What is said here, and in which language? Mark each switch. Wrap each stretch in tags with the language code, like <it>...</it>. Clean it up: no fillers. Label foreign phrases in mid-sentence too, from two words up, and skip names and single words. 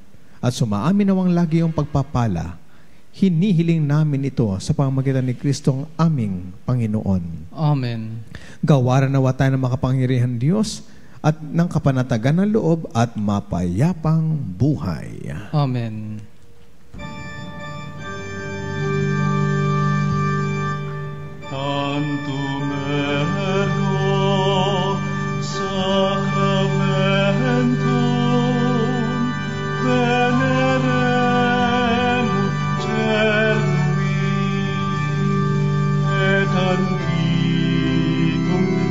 <tl>At sumaamin nawang lagi yung pagpapala. Hinihiling namin ito sa pamamagitan ni Kristo ang aming Panginoon. Amen. Gawaran nawa tayo ng makapangyarihan Diyos at ng kapanatagan ng loob at mapayapang buhay. Amen.</tl> <la>Tantum ergo sacramentum veneremur cernui et antiquum</la>